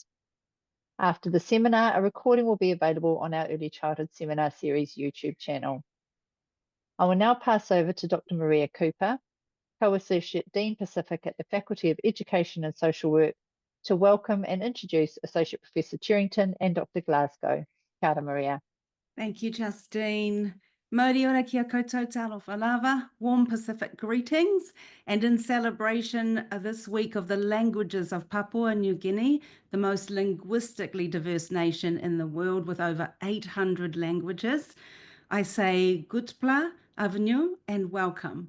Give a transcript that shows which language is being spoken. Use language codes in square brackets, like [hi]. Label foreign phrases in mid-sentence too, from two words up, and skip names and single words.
[en] After the seminar, a recording will be available on our Early Childhood Seminar Series YouTube channel. I will now pass over to Dr. Maria Cooper, Co-Associate Dean Pacific at the Faculty of Education and Social Work, to welcome and introduce Associate Professor Cherrington and Dr. Glasgow. [mi] Kia ora, Maria. [en] Thank you, Justine. [mi] Mauri ora kia koutou [sm] talofa lava, [en] warm Pacific greetings, and in celebration of this week of the languages of Papua New Guinea, the most linguistically diverse nation in the world with over 800 languages, I say gutpla, avenue, and welcome.